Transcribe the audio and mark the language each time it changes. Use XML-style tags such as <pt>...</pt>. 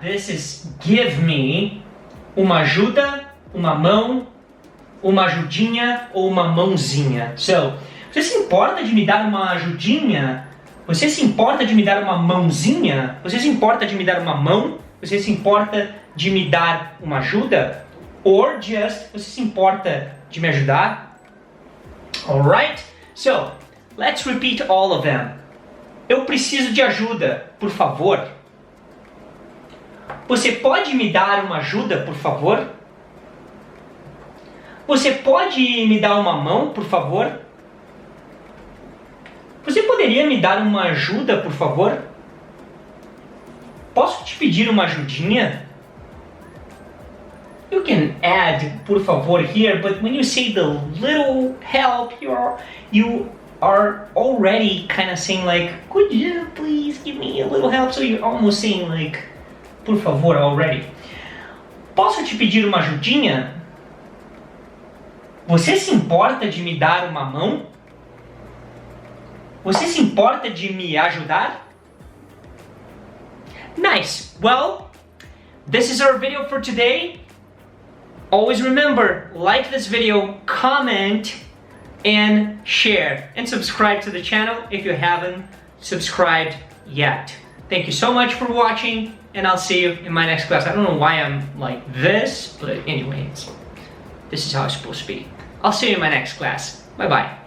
<en>This is give me</en> <pt>uma ajuda, uma mão, uma ajudinha ou uma mãozinha. So, você se importa de me dar uma ajudinha? Você se importa de me dar uma mãozinha? Você se importa de me dar uma mão? Você se importa de me dar uma ajuda?</pt> <en>Or just,</en> <pt>você se importa de me ajudar?</pt> <en>Alright? So, let's repeat all of them.</en> <pt>Eu preciso de ajuda, por favor. Você pode me dar uma ajuda, por favor? Você pode me dar uma mão, por favor? Você poderia me dar uma ajuda, por favor? Posso te pedir uma ajudinha?</pt> <en>You can add,</en> <pt>por favor,</pt> <en>here, but when you say the little help, you are already kind of saying like, could you please give me a little help? So you're almost saying like,</en> <pt>por favor,</pt> <en>already.</en> <pt>Posso te pedir uma ajudinha? Você se importa de me dar uma mão? Você se importa de me ajudar?</pt> <en>Nice. Well, this is our video for today. Always remember, like this video, comment, and share. And subscribe to the channel if you haven't subscribed yet. Thank you so much for watching, and I'll see you in my next class. I don't know why I'm like this, but anyways, this is how it's supposed to be. I'll see you in my next class. Bye-bye.</en>